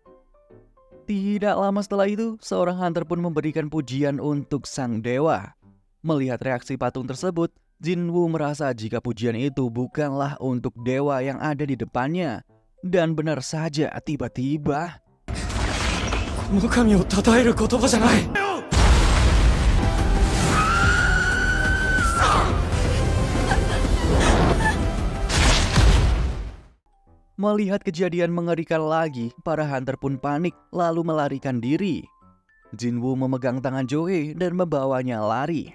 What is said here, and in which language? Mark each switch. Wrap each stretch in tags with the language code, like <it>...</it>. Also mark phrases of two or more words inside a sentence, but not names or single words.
<id>Tidak lama setelah itu, seorang hunter pun memberikan pujian untuk sang dewa. Melihat reaksi patung tersebut, Jinwoo merasa jika pujian itu bukanlah untuk dewa yang ada di depannya. Dan benar saja, tiba-tiba</id> <ja>この神を称える言葉じゃない。</ja> <id>Melihat kejadian mengerikan lagi, para hunter pun panik lalu melarikan diri. Jinwoo memegang tangan Joe dan membawanya lari.</id>